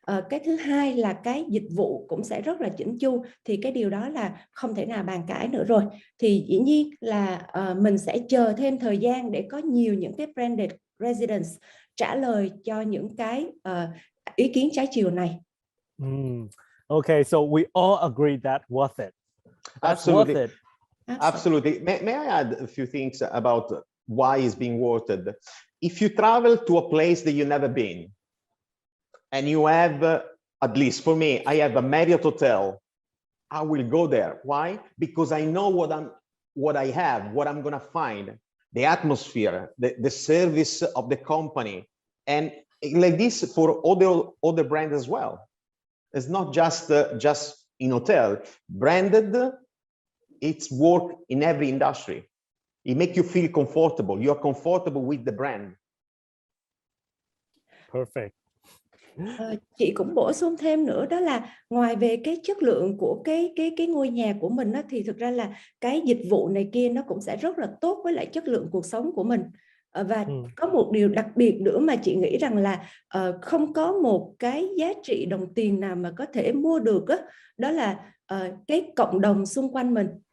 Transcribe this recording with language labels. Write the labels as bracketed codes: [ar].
[vi] Cái thứ hai là cái dịch vụ cũng sẽ rất là chỉnh chu, thì cái điều đó là không thể nào bàn cãi nữa rồi. Thì dĩ nhiên là mình sẽ chờ thêm thời gian để có nhiều những cái branded residence trả lời cho những cái ý kiến trái chiều này. [en] Okay, so we all agree that worth it. That's Absolutely. worth it. Absolutely. May I add a few things about why it's being worth it? If you travel to a place that you've never been, and you have, at least for me, I have a Marriott hotel, I will go there. Why? Because I know what I'm gonna find, the atmosphere, the service of the company, and like this for other brands as well. It's not just in hotel. Branded, it's work in every industry. It makes you feel comfortable. You're comfortable with the brand. Perfect. [vi] Chị cũng bổ sung thêm nữa, đó là ngoài về cái chất lượng của cái ngôi nhà của mình á, thì thực ra là cái dịch vụ này kia nó cũng sẽ rất là tốt với lại chất lượng cuộc sống của mình. Và có một điều đặc biệt nữa mà chị nghĩ rằng là không có một cái giá trị đồng tiền nào mà có thể mua được á, đó là cái cộng đồng xung quanh mình.